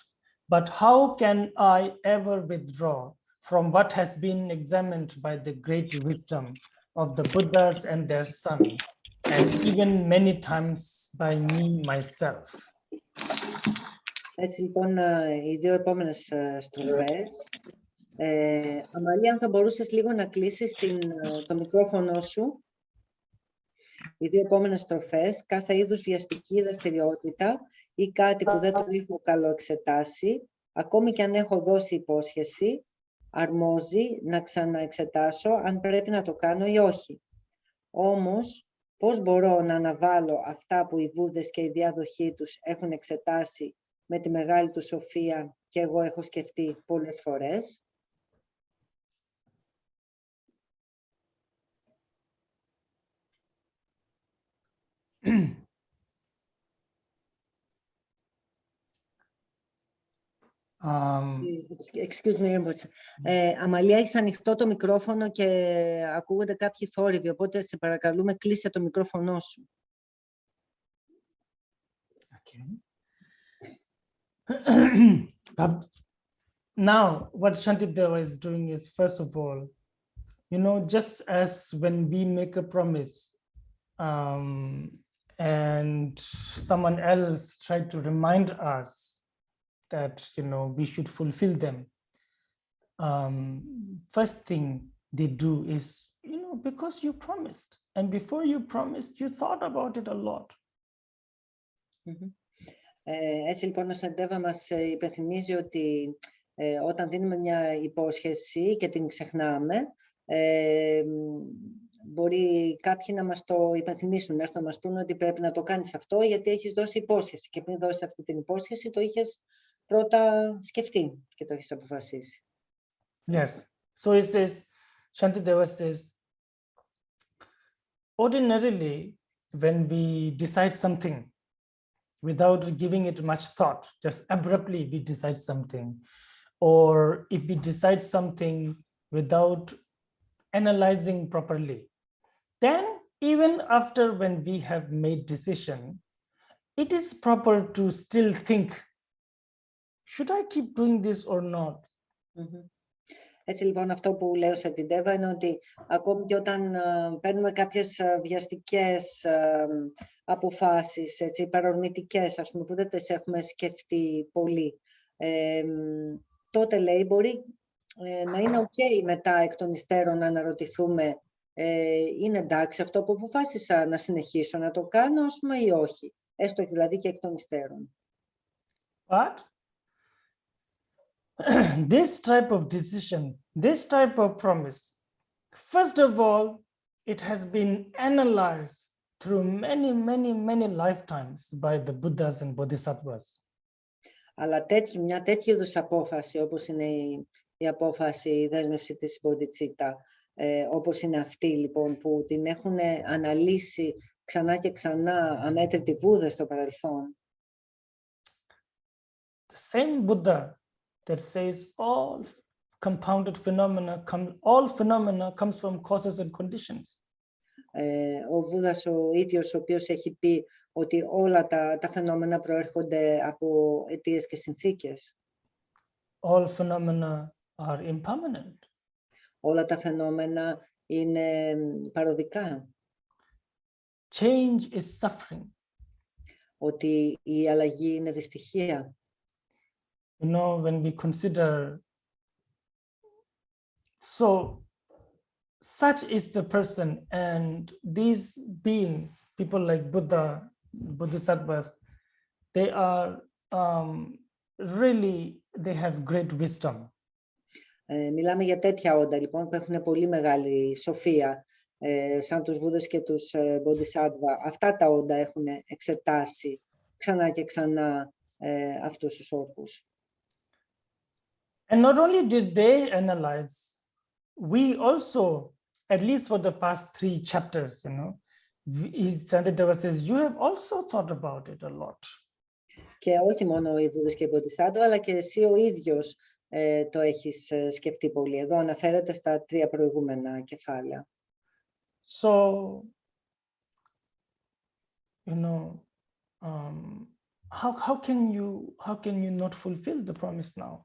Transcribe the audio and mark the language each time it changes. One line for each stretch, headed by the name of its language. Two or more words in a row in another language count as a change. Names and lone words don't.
English: But how can I ever withdraw from what has been examined by the great wisdom of the Buddhas and their sons, and even many times by me myself?
Greek: Έτσι λοιπόν, οι δύο επόμενες στροφές. Αμαλία, αν θα μπορούσες λίγο να κλείσεις το μικρόφωνο σου. Οι δύο επόμενες στροφές, κάθε είδους βιαστική δραστηριότητα ή κάτι που δεν το έχω καλοεξετάσει, ακόμη και αν έχω δώσει υπόσχεση, αρμόζει να ξαναεξετάσω αν πρέπει να το κάνω ή όχι. Όμως, πώς μπορώ να αναβάλω αυτά που οι Βούδες και οι διάδοχοί τους έχουν εξετάσει με τη μεγάλη του σοφία και εγώ έχω σκεφτεί πολλές φορές.
English: Excuse me,
Greek: Αμαλία, έχεις ανοιχτό το μικρόφωνο και ακούγονται κάποιοι θόρυβοι, οπότε σε παρακαλούμε κλείσε το μικρόφωνο σου.
English: Okay. Now, what Shantideva is doing is, first of all, just as when we make a promise and someone else tried to remind us that, we should fulfill them, first thing they do is, because you promised, and before you promised, you thought about it a lot.
Greek: Έτσι λοιπόν ο Σαντέβα μας υπενθυμίζει ότι όταν δίνουμε μια υπόσχεση και την ξεχνάμε, μπορεί κάποιοι να μας το υπενθυμίσουν, να έρθουν να μας πούνε ότι πρέπει να το κάνεις αυτό γιατί έχεις δώσει υπόσχεση και πριν δώσεις αυτή την υπόσχεση το είχες πρώτα σκεφτεί και το έχεις αποφασίσει.
English: Yes. So it says, Shantideva says, ordinarily when we decide something without giving it much thought, just abruptly we decide something, or if we decide something without analyzing properly, then even after when we have made decision, it is proper to still think, should I keep doing this or not?
Greek: Έτσι λοιπόν αυτό που λέω σε την Τέβα είναι ότι ακόμη και όταν παίρνουμε κάποιες βιαστικές αποφάσεις, έτσι, υπερορμητικές, ας πούμε, που δεν τις έχουμε σκεφτεί πολύ, τότε λέει μπορεί να είναι ok μετά εκ των υστέρων να αναρωτηθούμε είναι εντάξει αυτό που αποφάσισα να συνεχίσω να το κάνω, ας πούμε, ή όχι, έστω δηλαδή και εκ των υστέρων.
English: But this type of decision, this type of promise, first of all, it has been analyzed through many lifetimes by the Buddhas and Bodhisattvas.
Greek: Αλλά μια τέτοιου είδους απόφαση, όπως είναι η απόφαση, η δέσμευση της Bodhicitta, όπως είναι αυτή λοιπόν που την έχουν αναλύσει ξανά και ξανά αμέτρητοι Βούδες στο παρελθόν.
English: The same Buddha that says all compounded phenomena comes from causes and conditions.
Greek: Ο Βούδας ο ίδιος, ο οποίος έχει πει ότι όλα τα φαινόμενα προέρχονται από αιτίες και συνθήκες.
English: All phenomena are impermanent.
Greek: Όλα τα φαινόμενα είναι παροδικά.
English: Change is suffering.
Greek: Ότι η αλλαγή είναι δυστυχία.
English: When we consider, so such is the person, and these beings, people like Buddha, Bodhisattvas, they are really, they have great wisdom.
Greek: Μιλάμε για τέτοια όντα, λοιπόν, που έχουν πολύ μεγάλη σοφία, σαν τους Βούδες και τους Bodhisattva. Αυτά τα όντα έχουν εξετάσει ξανά και ξανά αυτούς τους όρκους.
English: And not only did they analyze, we also, at least for the past 3 chapters, you know, Shantideva says, you have also thought about it a lot.
Greek: Και όχι μόνο οι Βούδες και οι Bodhisattva, αλλά και εσύ ο ίδιος το έχεις σκεφτεί πολύ. Εδώ αναφέρεται στα 3 προηγούμενα κεφάλαια.
English: So, you know, how can you not fulfill the promise now?